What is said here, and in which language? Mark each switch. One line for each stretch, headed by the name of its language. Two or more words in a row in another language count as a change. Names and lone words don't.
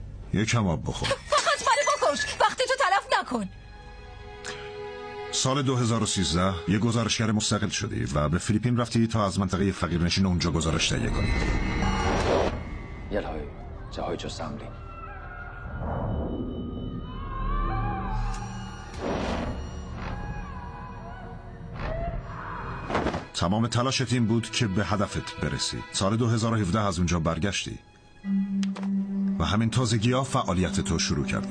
Persian: یکم آب بخور. فقط منو بکش، وقتی تو تلف نکن. سال 2013 یه گزارشگر مستقل شدی و به فیلیپین رفتی تا از منطقه فقیرنشین اونجا گزارش تهیه کنی.
Cantonese: 一去就去咗3年。
Persian: تمام تلاشت این بود که به هدفت برسی. سال 2017 از اونجا برگشتی و همین تازگی‌ها فعالیت تو شروع کردی.